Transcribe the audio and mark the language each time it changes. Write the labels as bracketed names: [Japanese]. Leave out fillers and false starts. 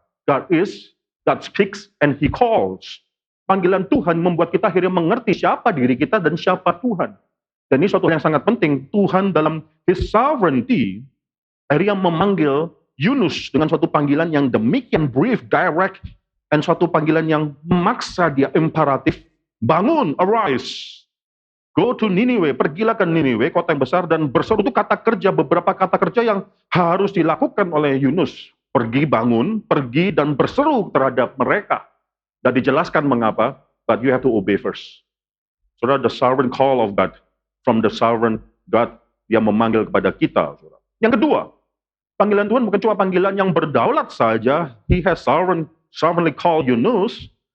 [English] God is, God speaks, and He calls. [Indonesian] Panggilan Tuhan membuat kita akhirnya mengerti siapa diri kita dan siapa Tuhan. Dan ini suatu yang sangat penting. Tuhan dalam His sovereignty, akhirnya memanggil Yunus dengan suatu panggilan yang demikian brief, direct, dan suatu panggilan yang memaksa dia imperatif. Bangun, arise, go to Niniwe, pergilah ke Niniwe, kota yang besar, dan berseru. Itu kata kerja, beberapa kata kerja yang harus dilakukan oleh Yunus. Pergi, bangun, pergi, dan berseru terhadap mereka. Dan dijelaskan mengapa, but you have to obey first. [English] Saudara, the sovereign call of God, from the sovereign God yang memanggil kepada kita. Saudara. [Indonesian] Yang kedua, panggilan Tuhan bukan cuma panggilan yang berdaulat saja. [English] He has sovereignly called Yunus.